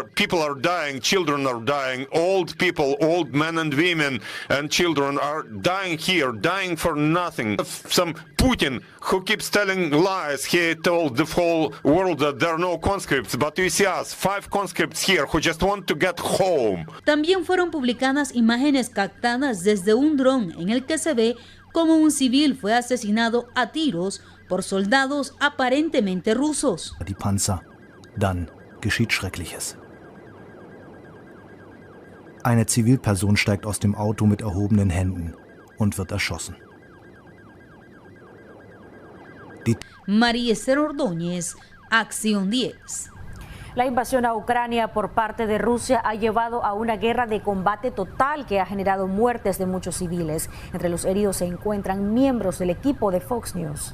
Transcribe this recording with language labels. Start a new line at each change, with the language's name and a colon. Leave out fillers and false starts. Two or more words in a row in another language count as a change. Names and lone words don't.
English: People are dying, children are dying, old people, old men and women and children are dying here, dying for nothing. Some Putin who keeps telling lies, he told the whole world that there are no conscripts, but you see us, 5 conscripts here who just want to get home.
Spanish: También fueron publicadas imágenes captadas desde un dron en el que se ve cómo un civil fue asesinado a tiros por soldados aparentemente rusos.
German: Die Panzer, dann geschieht Schreckliches. Eine Zivilperson steigt aus dem Auto mit erhobenen Händen und wird erschossen.
Spanish: María Esther Ordóñez, Acción 10. La invasión a Ucrania por parte de Rusia ha llevado a una guerra de combate total que ha generado muertes de muchos civiles. Entre los heridos se encuentran miembros del equipo de Fox News.